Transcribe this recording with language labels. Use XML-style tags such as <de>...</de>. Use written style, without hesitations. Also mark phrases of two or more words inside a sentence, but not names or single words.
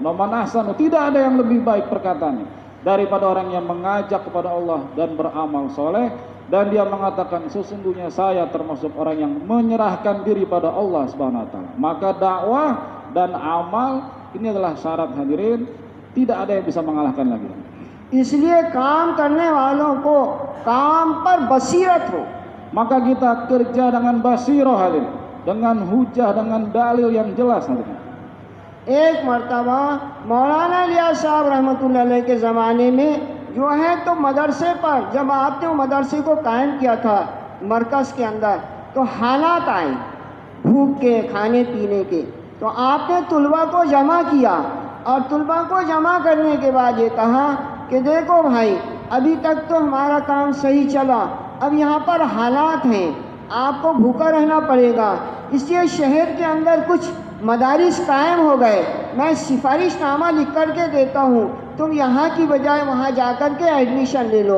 <ar>ومن أحسن,</ar> <id>tidak ada yang lebih baik perkataannya daripada orang yang mengajak kepada Allah dan beramal soleh, dan dia mengatakan sesungguhnya saya termasuk orang yang menyerahkan diri pada Allah</id> <ar>سبحانه وتعالى.</ar> <id>Maka dakwah dan amal ini adalah syarat hadirin, tidak ada yang bisa mengalahkan lagi.</id> <ur>اس لیے کام کرنے والوں کو کام پر بصیرت ہو.</ur> <id>Maka kita kerja dengan basirah hadirin, dengan hujah, dengan dalil yang jelas hadirin.</id> <ur>ایک مرتبہ مولانا لیا صاحب</ur> <ar>رحمة الله عليه</ar> <ur>کے زمانے میں جو ہے تو مدرسے پر جب آپ نے وہ مدرسے کو قائم کیا تھا مرکز کے اندر، تو حالات آئے بھوک کے، کھانے پینے کے، تو آپ نے طلبہ کو جمع کیا اور طلبہ کو جمع کرنے کے بعد یہ کہا کہ دیکھو بھائی ابھی تک تو ہمارا کام صحیح چلا، اب یہاں پر حالات ہیں، آپ کو بھوکا رہنا پڑے گا، اس لیے شہر کے اندر کچھ مدارس قائم ہو گئے، میں سفارش نامہ لکھ کر کے دیتا ہوں، تم یہاں کی بجائے وہاں جا کر کے ایڈمیشن لے لو.</ur>